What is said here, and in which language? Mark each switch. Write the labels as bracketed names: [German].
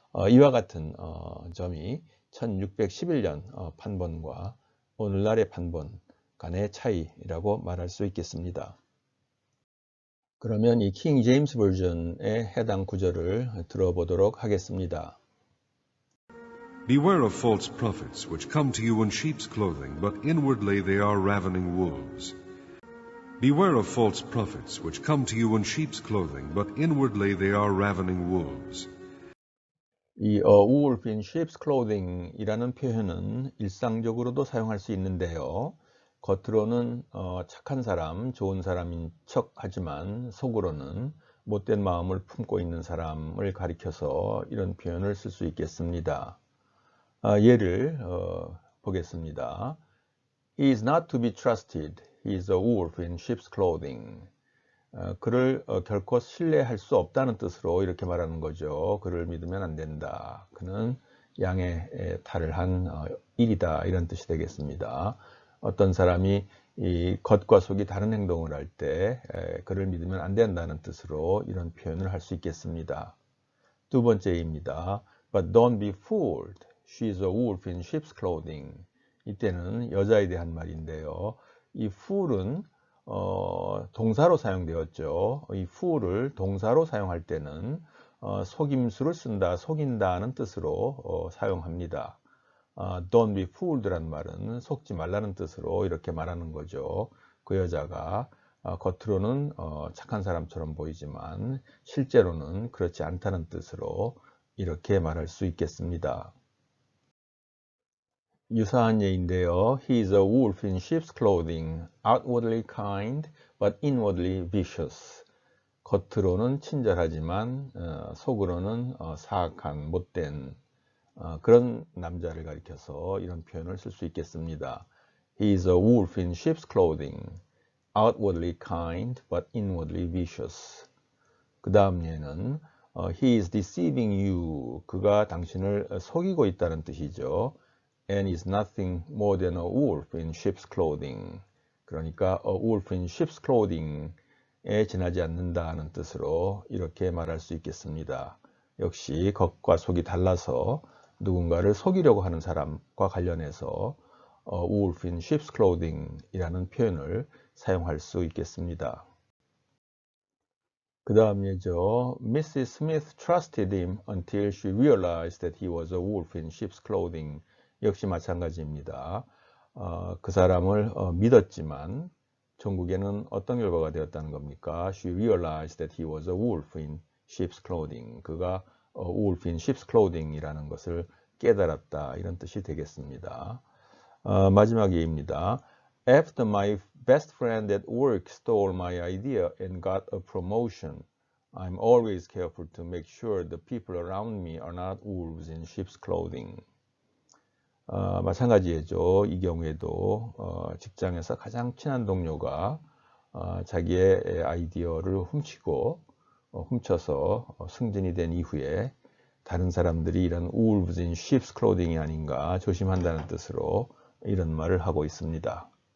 [Korean] 이와 같은 점이 1611년 판본과 오늘날의 판본 간의 차이라고 말할 수 있겠습니다. 그러면 이 킹 제임스 버전의 해당 구절을 들어보도록 하겠습니다. [English] Beware of false prophets, which come to you in sheep's clothing, but inwardly they are ravening wolves. Beware of false prophets, which come to you in sheep's clothing, but inwardly they are ravening wolves. [Korean] 이 [English] wolf in sheep's clothing [Korean] 이라는 표현은 일상적으로도 사용할 수 있는데요. 겉으로는 착한 사람, 좋은 사람인 척 하지만 속으로는 못된 마음을 품고 있는 사람을 가리켜서 이런 표현을 쓸 수 있겠습니다. 예를 보겠습니다. [English] He is not to be trusted. He is a wolf in sheep's clothing. [Korean] 그를 결코 신뢰할 수 없다는 뜻으로 이렇게 말하는 거죠. 그를 믿으면 안 된다. 그는 양의 탈을 한 일이다. 이런 뜻이 되겠습니다. 어떤 사람이 이 겉과 속이 다른 행동을 할 때 그를 믿으면 안 된다는 뜻으로 이런 표현을 할 수 있겠습니다. 두 번째입니다. [English] But don't be fooled. She is a wolf in sheep's clothing. [Korean] 이때는 여자에 대한 말인데요. 이 fool은 동사로 사용되었죠. 이 fool을 동사로 사용할 때는 속임수를 쓴다, 속인다는 뜻으로 사용합니다. [English] Don't be fooled [Korean] 란 말은 속지 말라는 뜻으로 이렇게 말하는 거죠. 그 여자가 겉으로는 착한 사람처럼 보이지만 실제로는 그렇지 않다는 뜻으로 이렇게 말할 수 있겠습니다. 유사한 예인데요. [English] He is a wolf in sheep's clothing, outwardly kind, but inwardly vicious. [Korean] 겉으로는 친절하지만 속으로는 사악한, 못된 그런 남자를 가리켜서 이런 표현을 쓸 수 있겠습니다. [English] He is a wolf in sheep's clothing, outwardly kind, but inwardly vicious. [Korean] 그 다음 예는 [English] He is deceiving you. [Korean] 그가 당신을 속이고 있다는 뜻이죠. [English] And is nothing more than a wolf in sheep's clothing. [Korean] 그러니까 [English] a wolf in sheep's clothing [Korean] 에 지나지 않는다는 뜻으로 이렇게 말할 수 있겠습니다. 역시 겉과 속이 달라서 누군가를 속이려고 하는 사람과 관련해서 [English] wolf in sheep's clothing [Korean] 이라는 표현을 사용할 수 있겠습니다. 그 다음 예죠. Mrs. [English] Smith trusted him until she realized that he was a wolf in sheep's clothing. [Korean] 역시 마찬가지입니다. 그 사람을 믿었지만 전국에는 어떤 결과가 되었다는 겁니까? [English] She realized that he was a wolf in sheep's clothing. [Korean] 그가 [English] wolf in sheep's clothing [Korean] 이라는 것을 깨달았다. 이런 뜻이 되겠습니다. 마지막 예입니다. [English] After my best friend at work stole my idea and got a promotion, I'm always careful to make sure the people around me are not wolves in sheep's clothing. [Korean] 마찬가지죠. 이 경우에도 직장에서 가장 친한 동료가 자기의 아이디어를 훔쳐서 승진이 된 이후에 다른 사람들이 이런 [English] wolves in sheep's clothing [Korean] 이 아닌가 조심한다는 뜻으로 이런 말을 하고 있습니다.